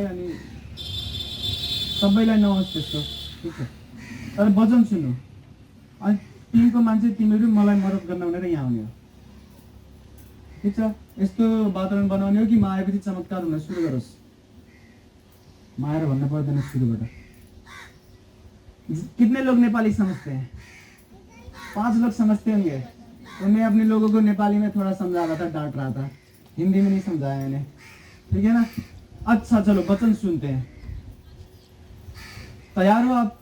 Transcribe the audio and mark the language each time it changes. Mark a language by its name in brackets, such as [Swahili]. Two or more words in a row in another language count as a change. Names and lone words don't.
[Nepali] अनि सबैलाई नहोस् त्यस्तो, ठिक छ। तर वचन सुन्नु, अनि टिमको मान्छे तिमीहरू मलाई मद्दत गर्न भनेर यहाँ आउने हो, ठिक छ। यस्तो वातावरण बनाउने हो कि म आएपछि चमत्कार हुन सुरु गरोस्। म आएर भन्न पर्दैन सुरुबाट। [Hindi] कितने लोग नेपाली समझते हैं? 5 लोग समझते होंगे। तो मैं अपने लोगों को नेपाली में थोड़ा समझा रहा था, डांट रहा था, हिंदी में नहीं समझाया मैंने, ठीक है ना। अच्छा चलो वचन सुनते हैं। तैयार हो आप?